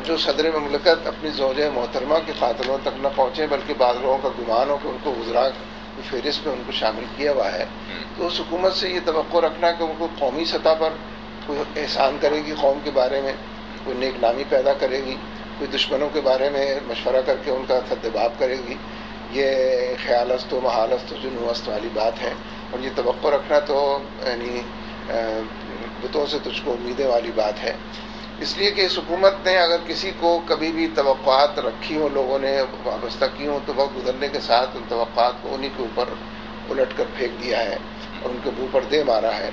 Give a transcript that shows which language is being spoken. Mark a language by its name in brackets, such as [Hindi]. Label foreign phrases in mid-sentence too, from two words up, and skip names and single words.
[Urdu] جو صدر مملکت اپنی زوجہ محترمہ کے قاتلوں تک نہ پہنچے بلکہ بعض لوگوں کا گمان ہو کہ ان کو وزراء کی فہرست میں ان کو شامل کیا ہوا ہے، تو اس حکومت سے یہ توقع رکھنا کہ ان کو قومی سطح پر کوئی احسان کرے گی، قوم کے بارے میں کوئی نیک نامی پیدا کرے گی، کوئی دشمنوں کے بارے میں مشورہ کر کے ان کا سدباب کرے گی، یہ [Persian] خیال است و محال است و جنو است [Urdu] والی بات ہے. اور یہ توقع رکھنا تو یعنی بتوں سے تجھ کو امیدیں والی بات ہے. اس لیے کہ اس حکومت نے اگر کسی کو کبھی بھی توقعات رکھی ہوں، لوگوں نے وابستہ کی ہوں، تو وقت گزرنے کے ساتھ ان توقعات کو انہی کے اوپر الٹ کر پھینک دیا ہے اور ان کے منہ پر دے مارا ہے.